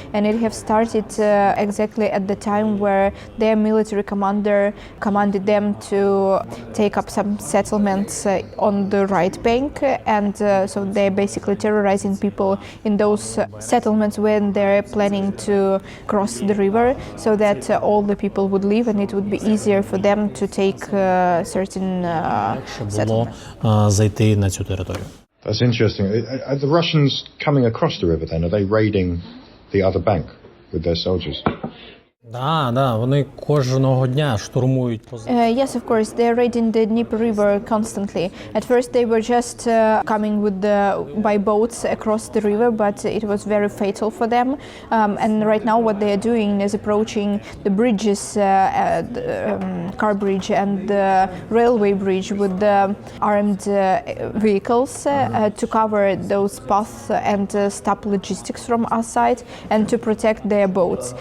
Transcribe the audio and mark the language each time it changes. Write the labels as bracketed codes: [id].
[en] And it has started exactly at the time where their military commander commanded them to take up some settlements on the right bank, and so they're basically terrorizing people in those settlements when they're planning to cross the river, so that all the people would leave and it would be easier for them to take certain settlements. [uk] Зайти на цю територію. [en] That's interesting. Are the Russians coming across the river then? Are they raiding the other bank with their soldiers? [uk] Да, вони кожного дня штурмують позиції. [en] Yes, of course, they're raiding the Dnieper River constantly. At first they were just coming by boats across the river, but it was very fatal for them. And right now what they are doing is approaching the bridges, car bridge and the railway bridge with the armed vehicles to cover those paths and stop logistics from our side and to protect their boats.